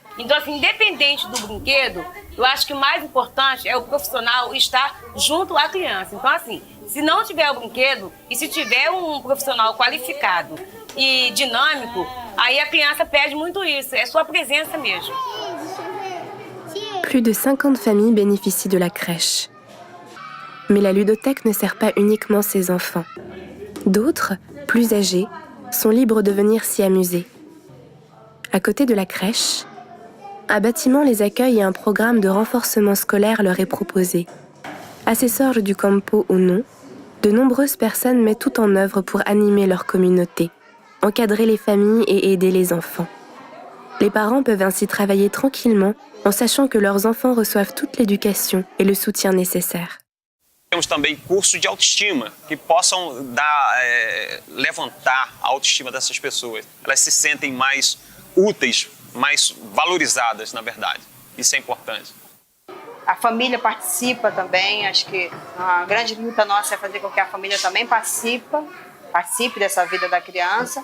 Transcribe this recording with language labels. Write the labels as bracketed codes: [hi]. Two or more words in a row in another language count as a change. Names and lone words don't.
[pt] Então, assim, independente do brinquedo, eu acho que o mais importante é o profissional estar junto à criança. Então, assim, se não tiver o brinquedo e se tiver um profissional qualificado e dinâmico, aí a criança perde muito isso, é sua presença mesmo. [fr] Plus de 50 familles bénéficient de la crèche. Mais la ludothèque ne sert pas uniquement ses enfants. D'autres, plus âgés, sont libres de venir s'y amuser. À côté de la crèche, un bâtiment les accueille et un programme de renforcement scolaire leur est proposé. Assesseurs du campo ou non, de nombreuses personnes mettent tout en œuvre pour animer leur communauté, encadrer les familles et aider les enfants. Les parents peuvent ainsi travailler tranquillement en sachant que leurs enfants reçoivent toute l'éducation et le soutien nécessaire. [pt] Temos também cursos de autoestima que possam levantar a autoestima dessas pessoas. Elas se sentem mais úteis, mais valorizadas, na verdade. Isso é importante. A família participa também, acho que a grande luta nossa é fazer com que a família também participe dessa vida da criança.